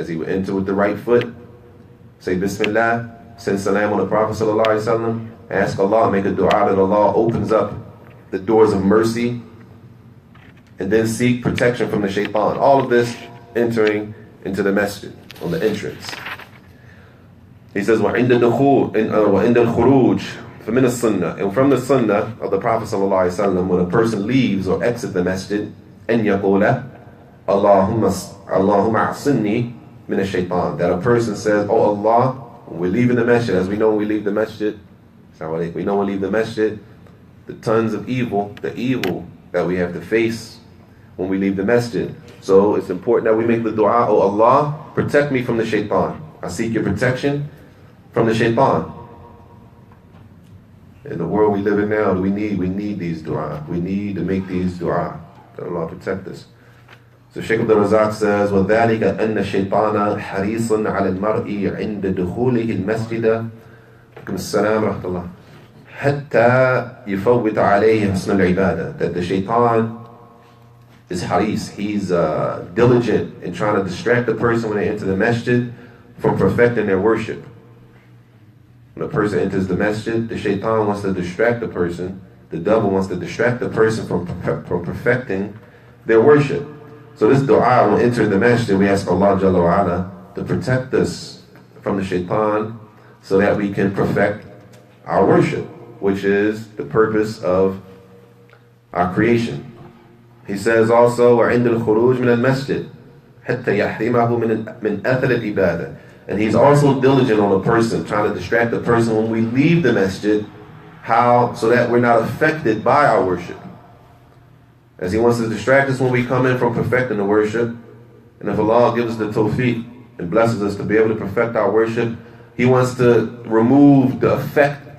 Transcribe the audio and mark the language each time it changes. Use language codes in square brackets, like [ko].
[en] As he would enter with the right foot, say Bismillah, send salam on the Prophet sallallahu alaihi wasallam, ask Allah, make a dua that Allah opens up the doors of mercy, and then seek protection from the shaitan. All of this entering into the masjid, on the entrance. He says, [ar] وَعِنْدَ الدُّخُولِ وَعِنْدَ الْخُرُوجِ فَمِنَ السُنَّةِ. [en] And from the sunnah of the Prophet ﷺ, when a person leaves or exits the masjid, [ar] أَنْ يَقُولَ اللَّهُمَّ أَعْصِمْنِي مِنَ الشَّيْطَانِ. [en] That a person says, oh Allah, when we're leaving the masjid, as we know when we leave the masjid, we know when we leave the masjid, the tons of evil, the evil that we have to face when we leave the masjid. So it's important that we make the dua, oh Allah, protect me from the shaitan. I seek your protection from the shaitan. In the world we live in now, we need these dua. We need to make these dua. That Allah protect us. So Shaykh Abdul Razak says, [ar] وَذَلِكَ أَنَّ الشَّيْطَانَ حَرِيصٌ عَلَى الْمَرْءِ عِنْدَ دُخُولِهِ الْمَسْجِدَ السلام ورحمة الله حتى يفوت عليه حسن العبادة. [en] That the shaitan is haris, he's diligent in trying to distract the person when they enter the masjid from perfecting their worship. When a person enters the masjid, the shaitan wants to distract the person, the devil wants to distract the person from perfecting their worship. So this dua, when entering the masjid, we ask Allah Jalla wa Ala to protect us from the shaitan so that we can perfect our worship, which is the purpose of our creation. He says also, [ar] وَعِنْدَ الْخُرُوجِ مِنَ الْمَسْجِدِ حَتَّى يَحْرِمَهُ مِنْ أَثَرِ الْإِبَادَةِ. [en] And he's also diligent on a person, trying to distract the person when we leave the masjid, so that we're not affected by our worship. As he wants to distract us when we come in from perfecting the worship, and if Allah gives us the tawfiq and blesses us to be able to perfect our worship, He wants to remove the effect